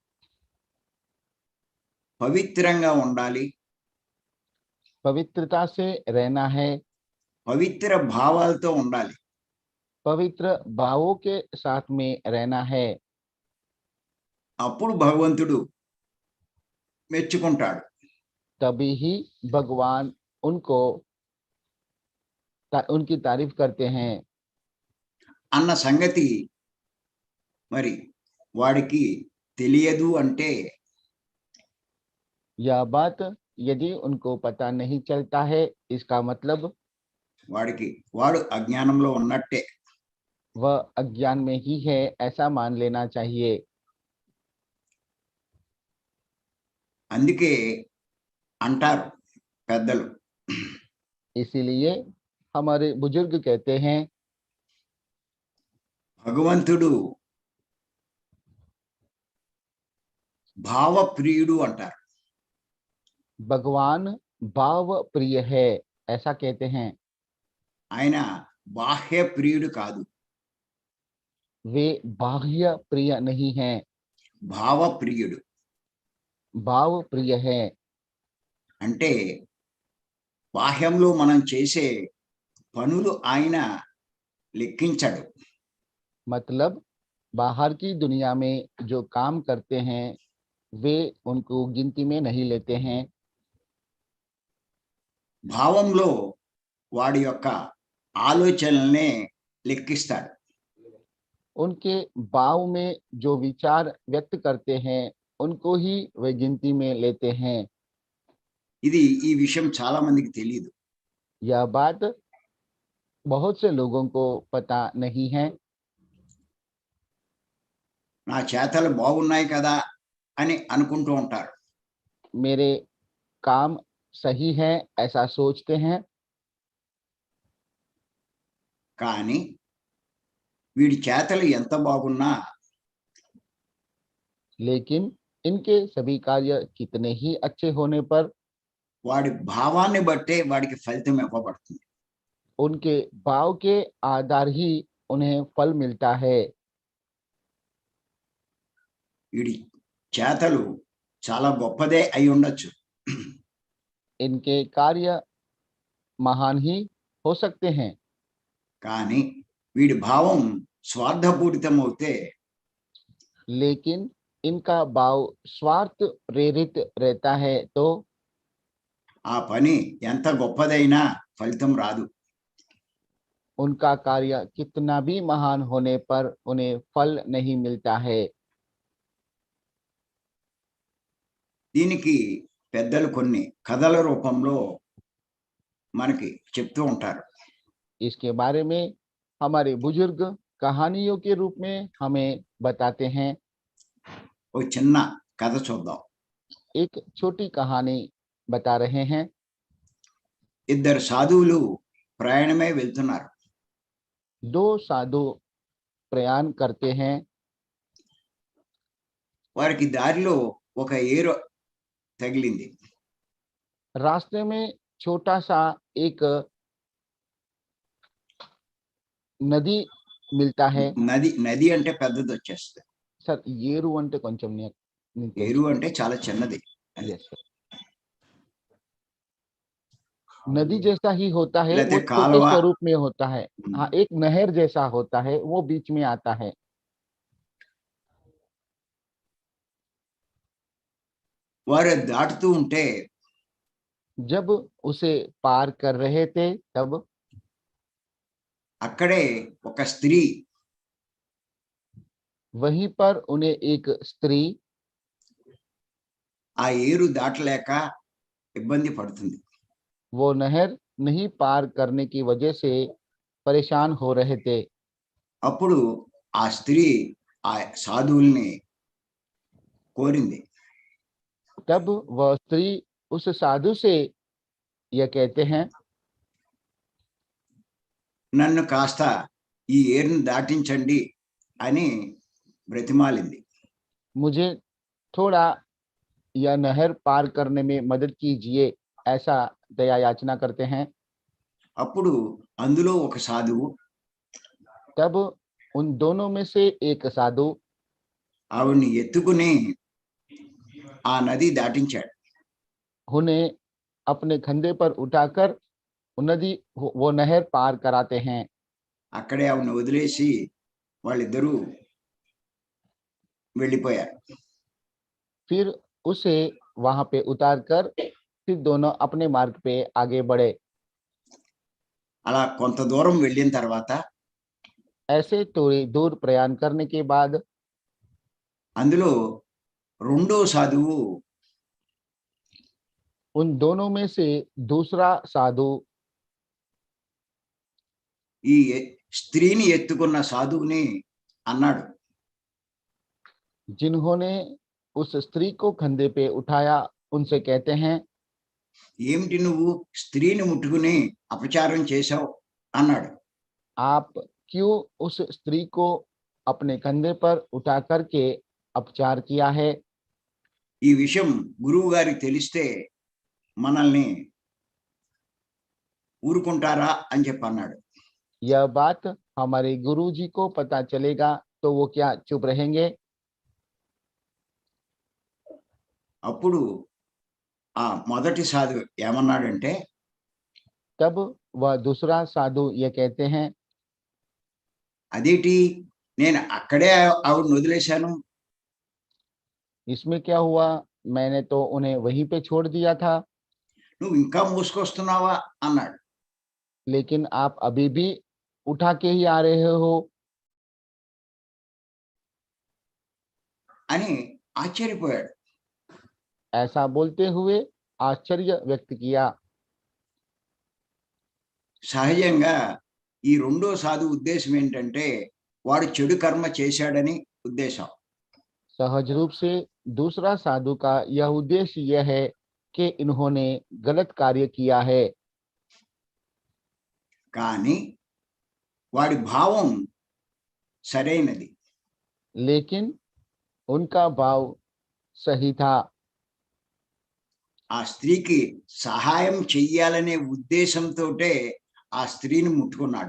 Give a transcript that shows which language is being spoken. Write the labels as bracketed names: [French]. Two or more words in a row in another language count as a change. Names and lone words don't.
[Telugu] పవిత్రంగా ఉండాలి, [Hindi] पवित्रता से रहना है, [Telugu] పవిత్ర భావాలతో ఉండాలి. [Hindi] पवित्र भावों के साथ में रहना है. [Telugu] అప్పుడు భగవంతుడు మెచ్చుకుంటాడు. [Hindi] तभी ही भगवान उनकी तारीफ करते हैं [Telugu] అన్న సంగతి మరి వాడికి తెలియదు అంటే [Hindi] यह बात यदि उनको पता नहीं चलता है, इसका मतलब [Telugu] వాడు అజ్ఞానంలో ఉన్నట్టే. [Hindi] वह अज्ञान में ही है, ऐसा मान लेना चाहिए. [Telugu] అందుకే అంటారు పెద్దలు, [Hindi] इसीलिए हमारे बुजुर्ग कहते हैं [Telugu] భగవంతుడు భావప్రియుడు అంటారు. [Hindi] भगवान भाव प्रिय है, ऐसा कहते हैं. [Telugu] ఆయన బాహ్య ప్రియుడు కాదు, [Hindi] वे बाह्य प्रिय नहीं हैं, [Telugu] భావప్రియుడు. [Hindi] भाव प्रिय है. [Telugu] అంటే బాహ్యంలో మనం చేసే పనులు ఆయన లెక్కించడు. [Hindi] मतलब बाहर की दुनिया में जो काम करते हैं वे उनको गिनती में नहीं लेते हैं. [Telugu] భావంలో వాడి యొక్క ఆలోచనల్నే లెక్కిస్తాడు. [Hindi] उनके भाव में जो विचार व्यक्त करते हैं उनको ही वे गिनती में लेते हैं. [Telugu] ఇది ఈ విషయం చాలా మందికి తెలియదు. [Hindi] यह बात बहुत से लोगों को पता नहीं है. [Telugu] నా చేతలు బాగున్నాయి కదా అని అనుకుంటూ ఉంటారు. [Hindi] मेरे काम सही है ऐसा सोचते हैं. [Telugu] కానీ వీడి చేతలు ఎంత బాగున్నా [Hindi] लेकिन इनके सभी कार्य कितने ही अच्छे होने पर [Telugu] వాడి భావాన్ని బట్టే వాడికి ఫలితం ఇవ్వబడుతుంది. [Hindi] उनके भाव के आधार ही उन्हें फल मिलता है. [Telugu] వీడి చేతలు చాలా గొప్పదే అయి ఉండొచ్చు, [Hindi] इनके कार्य महान ही हो सकते हैं, [Telugu] కానీ వీడి భావం స్వార్థపూరితం అవుతే [Hindi] लेकिन इनका भाव स्वार्थ प्रेरित रहता है तो [Telugu] ఆ పని ఎంత గొప్పదైనా ఫలితం రాదు. [Hindi] उनका कार्य कितना भी महान होने पर उन्हें फल नहीं मिलता है. [Telugu] దీనికి పెద్దలు కొన్ని కథల రూపంలో మనకి చెప్తూ ఉంటారు. [Hindi] इसके बारे में हमारे बुजुर्ग कहानियों के रूप में हमें बताते हैं. [Telugu] ఓ చిన్న కథ చూద్దాం. [Hindi] एक छोटी कहानी बता रहे हैं. [Telugu] ఇద్దరు సాధువులు ప్రయాణమై వెళ్తున్నారు. [Hindi] दो साधु प्रयाण करते हैं. [Telugu] వారికి దారిలో ఒక ఏరు తగిలింది. [Hindi] रास्ते में छोटा सा एक नदी मिलता है. [Telugu] నది అంటే పెద్దది వచ్చేస్తుంది. सर ఏరు అంటే కొంచెం ఏరు అంటే చాలా చిన్నది. [English] yes sir. [Hindi] नदी जैसा ही होता है, लेते वो छोटे कालवा- स्वरूप में होता है. हाँ, एक नहर जैसा होता है, वो बीच में आता है. [Telugu] వారు దాటుతూ ఉంటే [Hindi] जब उसे पार कर रहे थे तब [Telugu] అక్కడే ఒక స్త్రీ [Hindi] वहीं पर उन्हें एक स्त्री [Telugu] ఆ ఏరు దాటలేక ఇబ్బంది పడుతుంది. [Hindi] वो नहर नहीं पार करने की वजह से परेशान हो रहे थे. [Telugu] అప్పుడు ఆ స్త్రీ ఆ సాధువుల్ని కోరింది, [Hindi] तब वह स्त्री उस साधु से यह कहते हैं, [Telugu] నన్ను కాస్త ఈ ఏరుని దాటించండి అని బ్రతిమాలింది. [Hindi] मुझे थोड़ा यह नहर पार करने में मदद कीजिए, ऐसा दया याचना करते हैं. [Telugu] అప్పుడు అందులో ఒక సాధువు [Hindi] तब उन दोनों में से एक साधु [Telugu] ఆవిడ్ని ఎత్తుకుని ఆ నది దాటించాడు. [Hindi] उन्हें अपने कंधे पर उठाकर नदी वो नहर पार कराते हैं। [Telugu] అక్కడే ఆవిడ్ని వదిలేసి వాళ్ళిద్దరూ వెళ్ళిపోయారు. [Hindi] फिर उसे वहां पे उतार कर फिर दोनों अपने मार्ग पे आगे बढ़े। [Telugu] అలా కొంత దూరం వెళ్ళిన తర్వాత [Hindi] ऐसे थोड़ी दूर प्रयाण करने के बाद [Telugu] అందులో రెండో సాధువు [Hindi] उन दोनों में से दूसरा साधु [Telugu] ఈ స్త్రీని ఎత్తుకున్న సాధువుని అన్నాడు, [Hindi] जिन्होंने उस स्त्री को कंधे पे उठाया उनसे कहते हैं, [Telugu] ఏమిటి నువ్వు స్త్రీని ముట్టుకుని అపచారం చేశావు అన్నాడు. [Hindi] आप क्यों उस स्त्री को अपने कंधे पर उठा करके अपचार किया है? [Telugu] ఈ విషయం గురువు గారికి తెలిస్తే మనల్ని ఊరుకుంటారా అని చెప్పి అన్నాడు. [Hindi] यह बात हमारे गुरुजी को पता चलेगा तो वो क्या चुप रहेंगे? [Telugu] అప్పుడు ఆ మొదటి సాధువు ఏమన్నాడంటే, [Hindi] तब वह दूसरा साधु ये कहते हैं, [Telugu] అదేంటి నేను అక్కడే ఆవిడని వదిలేశాను, [Hindi] इसमें क्या हुआ? मैंने तो उन्हें वहीं पे छोड़ दिया था, [Telugu] నువ్వు ఇంకా మోసుకొస్తున్నావా అన్నాడు. [Hindi] लेकिन आप अभी भी उठा के ही आ रहे हो। [Telugu] అని ఆశ్చర్యపోయాడు. [Hindi] ऐसा बोलते हुए आश्चर्य व्यक्त किया। [Telugu] సహజంగా ఈ రెండో సాధువు ఉద్దేశం ఏంటంటే వాడు చెడు కర్మ చేశాడని ఉద్దేశం. [Hindi] सहज रूप से दूसरा साधु का यह उद्देश्य यह है कि इन्होंने गलत कार्य किया है, [Telugu] కానీ వాడి భావం సరైనది. [Hindi] लेकिन उनका भाव सही था। [Telugu] ఆ స్త్రీకి సహాయం చెయ్యాలనే ఉద్దేశంతోటే ఆ స్త్రీని ముట్టుకున్నాడు.